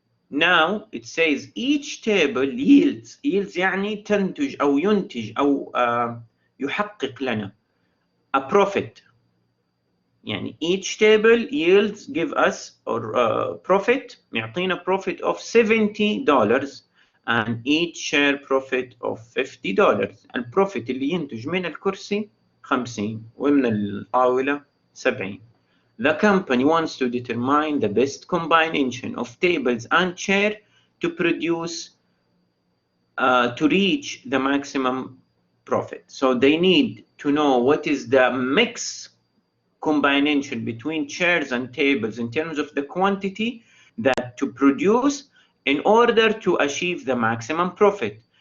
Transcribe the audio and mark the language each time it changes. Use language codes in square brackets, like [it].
[en] Now it says each table yields [ar] يعني تنتج أو ينتج أو يحقق لنا [en] a profit. يعني each table yields give us or profit, يعطينا profit of $70 and each share profit of $50. [ar] البروفيت اللي ينتج من الكرسي 50 ومن الطاولة 70. [en] The company wants to determine the best combination of tables and chair to produce to reach the maximum profit. So they need to know what is the mix combination between chairs and tables in terms of the quantity that to produce in order to achieve the maximum profit.